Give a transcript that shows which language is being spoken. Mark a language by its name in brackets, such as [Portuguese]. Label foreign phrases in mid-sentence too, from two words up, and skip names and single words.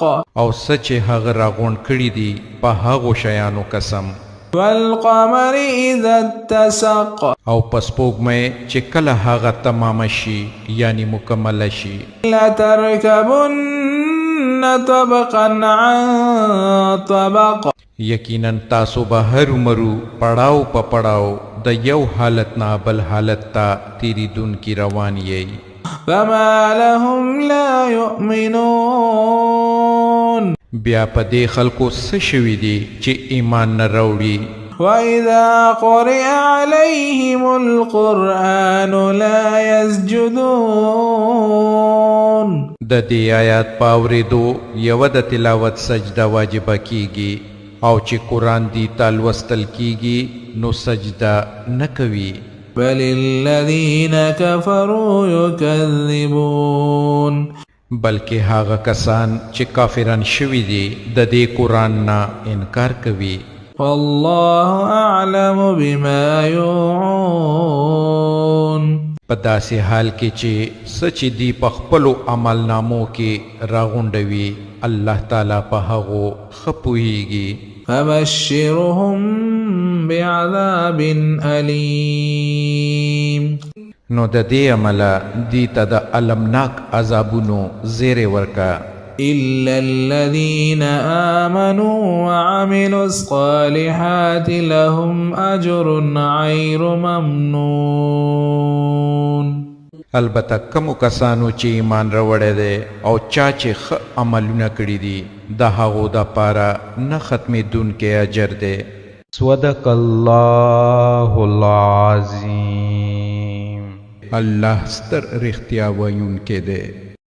[Pashto] او څه چې هغه راغونډ کړي دي په هغو شیانو قسم. [Arabic] والقمر إذا اتسق [Pashto] او په سپوږمۍ چې کله هغه تمامه شي یعنی مکمله شي. [Arabic] لتركبن طبقا عن طبق [Pashto] یقینا تاسو به هرومرو پړاو په پړاو د یو حالت نه بل حالت ته تیریدونکي روان یئ. [Arabic] فما لهم لا يؤمنون [Pashto] بیا په دې خلکو څه شوي دي چې ایمان نه راوړي. [Arabic] وإذا قرئ عليهم القرآن لا يسجدون [Pashto] د دې آیات په اورېدو یوه د تلاوت سجده واجبه کیږي او چې قرآن دی ته لوستل کیږي نو سجده نه کوي. [Arabic] بل الذين كفروا يكذبون [Pashto] بلکې هغه کسان چې کافران شوي دي د دې قرآن نه انکار کوي. [Arabic] والله أعلم بما يوعون [Pashto] په داسې حال کې چې څه چې دی په خپلو عملنامو کې راغونډوي الله تعالی په هغو ښه پوهیږي. [Arabic] فبشرهم بعذاب أليم [Pashto] نو د دې عمله دی ته د المناک عذابونو زیر ورکا [Arabic] إلا الذين آمنوا وعملوا الصالحات لهم أجر غير ممنون. [Pashto] البته کمو کسانو چې ایمان راوړی دی او چا چې ښه عملونه کړي دي د هغو دپاره نه ختمېدونکی اجر دی. [Arabic] صدق الله العظیم. [Pashto] الله ستر رښتیا ویونکی دی.